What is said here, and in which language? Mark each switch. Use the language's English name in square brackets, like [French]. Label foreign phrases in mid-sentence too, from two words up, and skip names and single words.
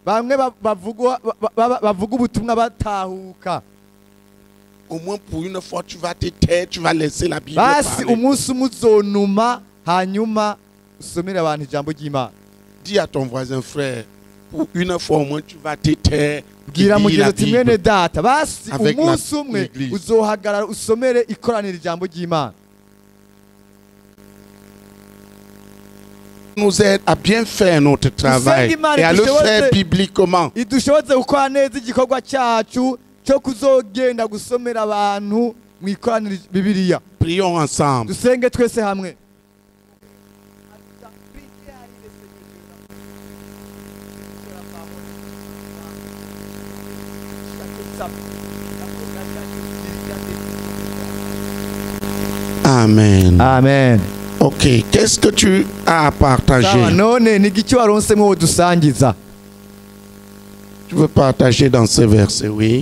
[French] Au moins pour une fois, tu vas te taire, tu vas laisser la Bible parler. Dis à ton voisin, frère, pour une fois au moins, tu vas te taire. [Rundi] Bwira mugenzi mwene data basi umunsi umwe uzohagarara usomere ikoranira ijambo ry'Imana. [French] Nous aide à bien faire notre travail et à le faire bibliquement. [Rundi] Idushoboze gukora neza igikorwa cyacu cyo kuzogenda gusomera abantu mu ikoranira Bibiliya. [French] Prions ensemble. [Rundi] Dusenge twese hamwe. Amen. Amen. [French] Ok, qu'est-ce que tu as à partager? Tu veux partager dans ce verset, oui?